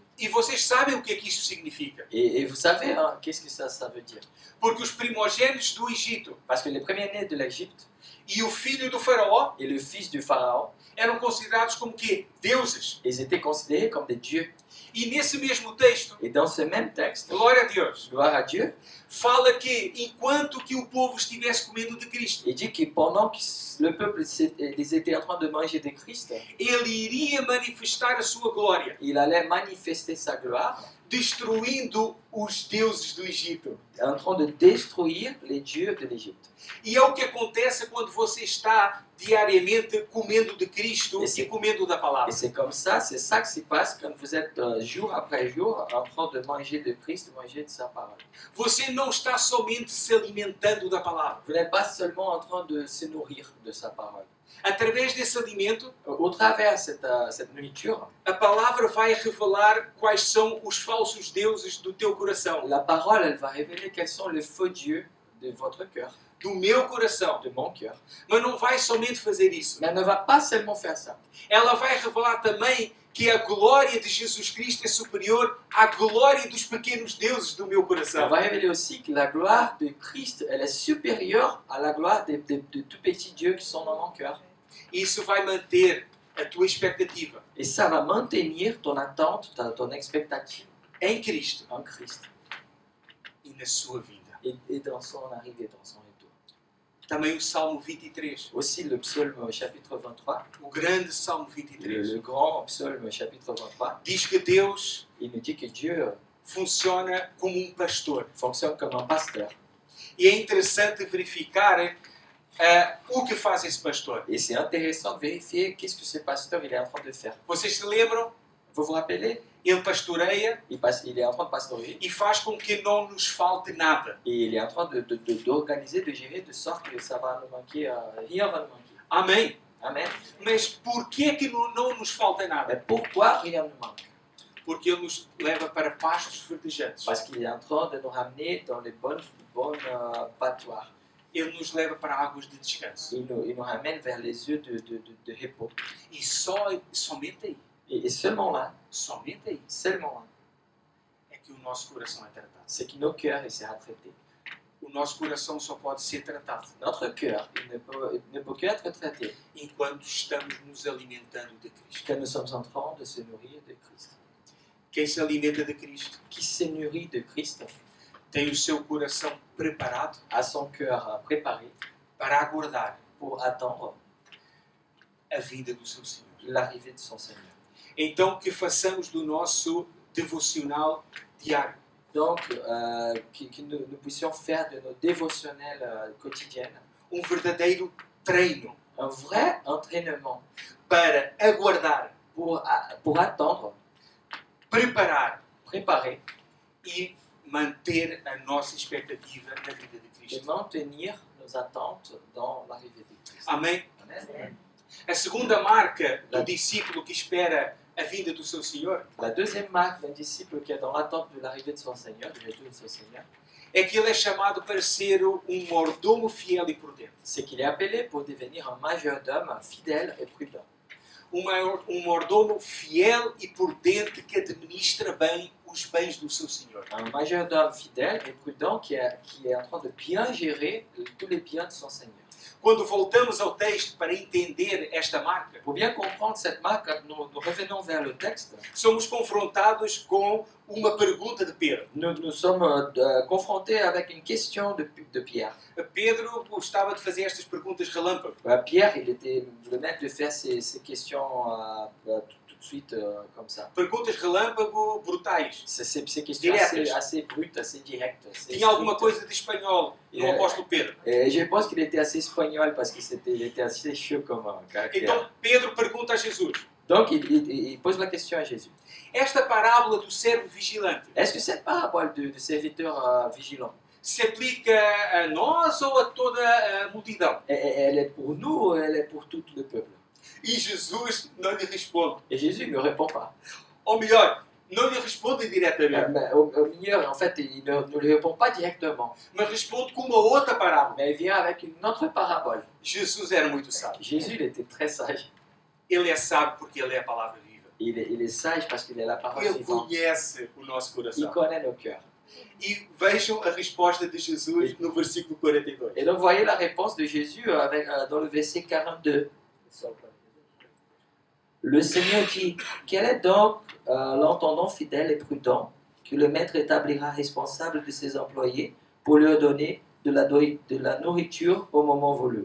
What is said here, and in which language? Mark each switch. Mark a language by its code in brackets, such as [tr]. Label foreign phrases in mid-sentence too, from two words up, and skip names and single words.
[pt] E vocês sabem o que é que isso significa? [fr] Et vous savez, hein, qu'est-ce que ça veut dire? [pt] Porque os primogênitos do Egito [fr] Parce que les premiers-nés de l'Égypte [pt] e o filho do faraó [fr] et le fils du pharaon, [pt] eram considerados como que deuses. [fr] ils étaient considérés comme des dieux. [pt] E nesse mesmo texto, [fr] Et dans ce même texte, [pt] glória a Deus, [fr] gloire à Dieu, [pt] fala que enquanto que o povo estivesse comendo de Cristo, [fr] il dit que pendant que le peuple ils étaient en train de manger de Christ, [pt] ele iria manifestar a sua glória, [fr] il allait manifester sa gloire [pt] destruindo os deuses do Egito. [fr] en train de détruire les dieux de l'Égypte. [pt] E é o que acontece quando você está diariamente comendo de Cristo Esse- e comendo da [fr] Et [pt] palavra. [fr] c'est comme ça, c'est ça qui se passe quand vous êtes jour après jour en train de manger de Christ, de manger de sa parole. [pt] Você não está somente se alimentando da palavra. [fr] Vous n'êtes pas seulement en train de se nourrir de sa parole. [pt] Através desse alimento, [fr] Au travers de cette nourriture, [pt] a palavra vai revelar quais são os falsos deuses do teu coração, [fr] la parole, elle va révéler quels sont les faux dieux de votre cœur, [pt] do meu coração. [fr] de mon cœur. [pt] Mas não vai somente fazer isso. [fr] Mais elle ne va pas seulement faire ça. [pt] Ela vai revelar também que a glória de Jesus Cristo é superior à glória dos pequenos deuses do meu [fr] Elle [pt] coração. [fr] va révéler aussi que la gloire de Christ, elle est supérieure à la gloire de tout petits dieux qui sont dans mon cœur. [pt] Isso vai manter a tua expectativa [fr] Et ça va maintenir ton attente, ton expectative [pt] em Cristo [fr] en Christ [pt] e na sua vida. [fr] et dans son arrivée, dans son retour. [pt] Também o Salmo 23, [fr] Aussi le psaume chapitre 23, [pt] o grande Salmo 23, [fr] le grand psaume chapitre 23, [pt] diz que Deus [fr] il nous dit que Dieu [pt] funciona como pastor. [fr] fonctionne comme un pasteur. [pt] E é interessante verificar o que faz esse pastor. [fr] Et c'est intéressant de vérifier qu'est-ce que ce pasteur il est en train de faire. [pt] Vocês se lembram? [fr] Vous vous rappelez? [pt] Ele pastoreia [fr] Il est en train de pastorer [pt] e faz com que não nos falte nada. [fr] et il est en train d'organiser, de gérer de sorte que ça va nous manquer, rien va nous manquer. [pt] Amém? [fr] Amen. [pt] Mas por que é que não nos falta nada? [fr] Mais pourquoi rien ne manque? [pt] Porque Ele nos leva para pastos verdejantes. [fr] Parce qu'il est en train de nous ramener dans les bonnes pâtoires. [pt] Ele nos leva para águas de descanso. [fr] Il nous ramène vers les yeux de repos. [pt] E somente aí, [fr] Et seulement là, [pt] seulement aí, é que o nosso coração é tratado. [fr] c'est que nos cœurs il sera traité. [pt] O nosso coração só pode ser tratado [fr] Notre cœur il ne peut qu'être traité [pt] enquanto estamos nos alimentando de Cristo. [fr] quand nous sommes en train de se nourrir de Christ. [pt] Quem se alimenta de Cristo [fr] Qui se nourrit de Christ [pt] tem o seu coração preparado [fr] a son cœur préparé [pt] para aguardar [fr] pour attendre [pt] a vinda do seu Senhor. [fr] l'arrivée de son Seigneur. [pt] Então, que façamos do nosso devocional diário [fr] Donc, que nous puissions faire de nos dévotionnels quotidiennes [pt] verdadeiro treino [fr] un vrai entraînement [pt] para aguardar, [fr] pour attendre, [pt] preparar [fr] préparer [pt] e manter a nossa expectativa na vida de [fr] et [pt] Cristo. [fr] maintenir nos attentes dans l'arrivée de Christ. [pt] Amém? [fr] Amen. [pt] A segunda marca do discípulo que espera a vinda do seu Senhor [fr] La deuxième marque d'un disciple qui est dans l'attente de l'arrivée de son Seigneur, du retour de son Seigneur, [pt] é que ele é chamado para ser mordomo fiel e prudente. [fr] c'est qu'il est appelé pour devenir un majordome fidèle et prudent. [pt] Mordomo fiel e prudente que administra bem os bens do seu Senhor. [fr] Un majordome fidèle et prudent qui est en train de bien gérer tous les biens de son Seigneur. [pt] Quando voltamos ao texto para entender esta marca, [fr] Pour bien comprendre cette marque, nous revenons vers le texte. [pt] somos confrontados com uma pergunta de Pedro. [fr] Nous sommes confrontés avec une question de Pierre. [pt] Pedro gostava de fazer estas perguntas relâmpago. [fr] Pierre, il était le maître de faire ces questions tout de suite comme ça. [pt] Perguntas relâmpago brutais. [fr] Ces questions assez brutes, assez directes. [pt] Tinha alguma coisa de espanhol no apóstolo Pedro. [fr] Et je pense qu'il était assez espagnol parce qu'il était assez chaud comme caractère. [pt] Então Pedro pergunta a Jesus. [fr] Donc il pose la question à Jésus. [pt] Esta parábola do servo vigilante [fr] Est-ce que cette parabole de serviteur vigilant, [pt] se aplica a nós ou a toda a multidão? [fr] elle est pour nous ou elle est pour tout le peuple? [pt] E Jesus não lhe responde. [fr] Et Jésus ne répond pas. [pt] Ou melhor, não lhe responde diretamente, [fr] Mais au milieu, en fait, il ne lui répond pas directement. [pt] mas responde com uma outra parábola. [fr] Mais il vient avec une autre parabole. [pt] Jesus era muito sábio. [fr] Jésus, il était très sage. [pt] Ele é sábio porque ele é a palavra viva. [fr] Il est sage parce qu'il est la parole [pt] Ele [fr] vivante. [pt] conhece o nosso [fr] Il [pt] coração. [fr] connaît nos cœurs. [pt] E vejam a resposta de Jesus no versículo 42. [fr] Et donc, voyez la réponse de Jésus dans le verset 42. Le Seigneur dit, quel est donc l'entendant fidèle et prudent que le maître établira responsable de ses employés pour leur donner de la nourriture au moment voulu?